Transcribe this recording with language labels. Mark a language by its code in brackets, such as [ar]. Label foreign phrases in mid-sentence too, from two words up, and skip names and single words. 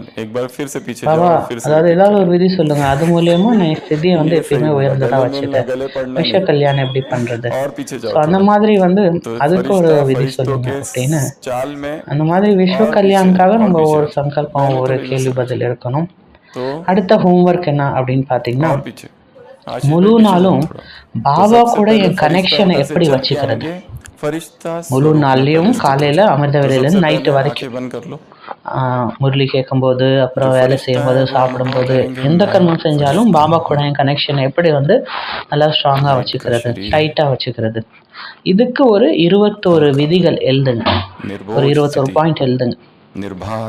[hi] एक बार फिर से पीछे [ta] பாபா [hi] जाओ, फिर से [ta] அதாவது ஏதாவது ஒரு விதி சொல்லுங்க, அது மூலியமா நான் என் ஸ்திதியை வந்து எப்பயுமே உயர்ந்ததாக வச்சுட்டேன், விஷ கல்யாணம் எப்படி பண்றது. [hi] और पीछे [ta] ஸோ [hi] जाओ। [ta] அந்த மாதிரி வந்து அதுக்கு ஒரு விதி சொல்லுங்க அப்படின்னு. [hi] चाल में [ta] அந்த மாதிரி விஸ்வ கல்யாணுக்காக நம்ம ஒரு சங்கல்பம், ஒரு கேள்வி பதில் இருக்கணும். [hi] तो [ta] அடுத்த ஹோம்ஒர்க் என்ன அப்படின்னு பார்த்தீங்கன்னா, [hi] और पीछे [ta] முழு நாளும் பாபா கூட என் கனெக்ஷனை எப்படி வச்சுக்கிறது. [hi] फरिश्ता [ta] முழு நாள்லேயும் காலையில் அமிர்த வேலையிலேருந்து நைட்டு வரைக்கும் [hi] बंद कर लो। [ta] முரளி கேட்கும்போது, அப்புறம் வேலை செய்யும்போது, சாப்பிடும்போது, எந்த கர்மம் செஞ்சாலும் பாபா கூட என் கனெக்ஷனை எப்படி வந்து நல்லா ஸ்ட்ராங்காக வச்சுக்கிறது, டைட்டாக வச்சுக்கிறது. இதுக்கு ஒரு 21 விதிகள் எழுதுங்க, ஒரு 21 பாயிண்ட் எழுதுங்க. [hi] निर्भर